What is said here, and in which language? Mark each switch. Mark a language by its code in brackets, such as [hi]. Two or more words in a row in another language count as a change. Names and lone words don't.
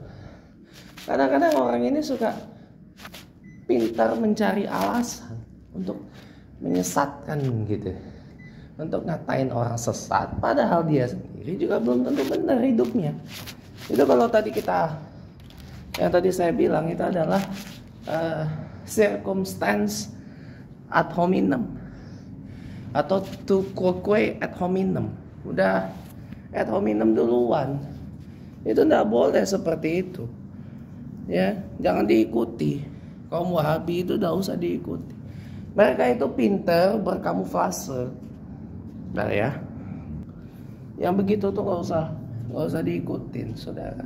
[id] Kadang-kadang orang ini suka pintar mencari alasan untuk menyesatkan gitu. Untuk ngatain orang sesat, padahal dia sendiri juga belum tentu benar hidupnya. Itu kalau tadi yang tadi saya bilang itu adalah [en] circumstance ad hominem [id] atau [la] to quoque ad hominem. [id] Udah [la] ad hominem [id] duluan. Itu tidak boleh seperti itu. Ya, jangan diikuti. Kaum Wahabi itu tidak usah diikuti. Mereka itu pintar berkamuflase. Nah ya, yang begitu tuh nggak usah diikutin, saudara.